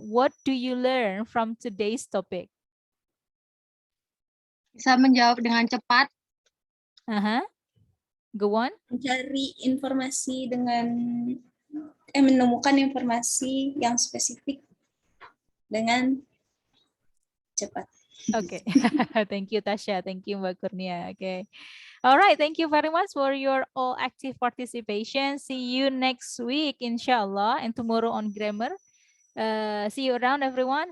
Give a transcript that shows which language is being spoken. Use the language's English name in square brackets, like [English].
[English] What do you learn from today's topic? [Indonesian] Bisa menjawab dengan cepat. [English] Go on. [Indonesian] Mencari informasi dengan menemukan informasi yang spesifik dengan cepat. [English] Okay. Thank you, Tasha. Thank you, Mbak Kurnia. Okay. All right. Thank you very much for your all active participation. See you next week, inshallah, and tomorrow on grammar. See you around, everyone.